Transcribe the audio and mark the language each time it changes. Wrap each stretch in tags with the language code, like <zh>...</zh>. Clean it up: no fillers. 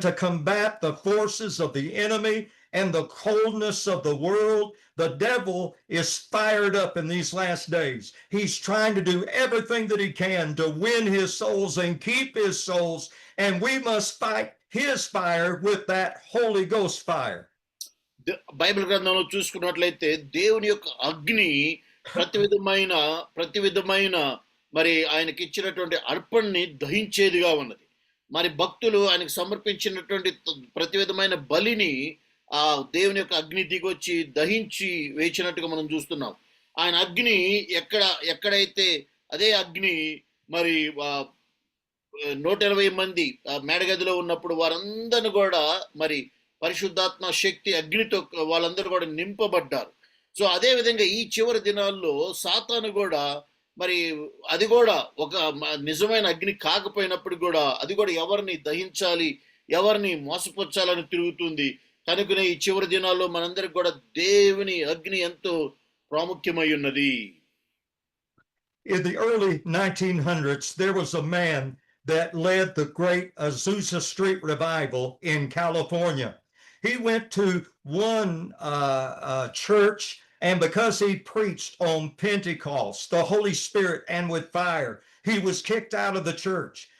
<en>To combat the forces of the enemy and the coldness of the world. The devil is fired up in these last days. He's trying to do everything that he can to win his souls and keep his souls. And we must fight his fire with that Holy Ghost fire.</en> <te>Bible గ్రంథంలో చూసుకున్నట్లయితే దేవుని యొక్క అగ్ని ప్రతి విధమైన మరి ఆయనకి ఇచ్చినటువంటి అర్పణని దహించేదిగా ఉన్నది. మరి భక్తులు ఆయనకు సమర్పించినటువంటి ప్రతి విధమైన బలిని ఆ దేవుని యొక్క అగ్ని దిగొచ్చి దహించి వేచినట్టుగా మనం చూస్తున్నాం. ఆయన అగ్ని ఎక్కడైతే అదే అగ్ని మరి 120 మంది మేడగదిలో ఉన్నప్పుడు వారందరిని కూడా మరి పరిశుద్ధాత్మ శక్తి అగ్నితో వాళ్ళందరూ కూడా నింపబడ్డారు. సో అదే విధంగా ఈ చివరి దినాల్లో సాతాను కూడా మరి అది కూడా ఒక నిజమైన అగ్ని కాకపోయినప్పుడు కూడా అది కూడా ఎవరిని దహించాలి, ఎవరిని మోసపుచ్చాలని తిరుగుతుంది. కనుకనే ఈ చివరి దినాల్లో మనందరికి కూడా దేవుని అగ్ని ఎంతో ప్రాముఖ్యమై ఉన్నది.</te> <en>In the early 1900s, there was a man that led the great Azusa Street revival in California. He went to one church, and because he preached on Pentecost, the Holy Spirit, and with fire, he was kicked out of the church.</en>